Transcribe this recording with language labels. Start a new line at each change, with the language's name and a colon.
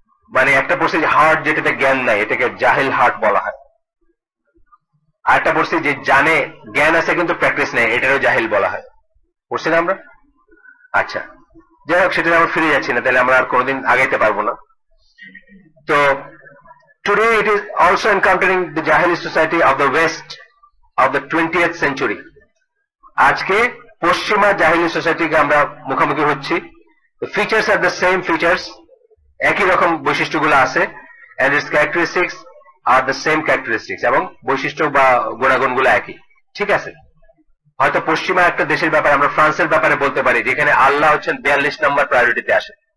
Bangla: মানে একটা পড়ছি যে হার্ট, যেটাতে জ্ঞান নাই, এটাকে জাহিল হার্ট বলা হয়। আর একটা পড়ছি যে জানে, জ্ঞান আছে কিন্তু প্র্যাকটিস নেই, এটারও জাহিল বলা হয়। পড়ছি না আমরা? আচ্ছা, যাই হোক, সেটা আমরা ফিরে যাচ্ছি না, তাহলে আমরা আর কোনোদিন আগাইতে পারবো না।
English: তো today it is also encountering the Jahili society of the west of the 20th century.
Bangla: আজকে পশ্চিমা জাহিলি সোসাইটিকে আমরা মুখোমুখি হচ্ছি।
English: features are the same features,
Bangla: একই রকম বৈশিষ্ট্যগুলো আছে,
English: and its characteristics are the same characteristics,
Bangla: এবং বৈশিষ্ট্য বা গুণাগুণগুলো একই। ঠিক আছে, হয়তো পশ্চিমা একটা দেশের ব্যাপারে আমরা ফ্রান্সের ব্যাপারে বলতে পারি যেখানে আল্লাহ হচ্ছেন 42 নম্বর প্রায়োরিটিতে আসে।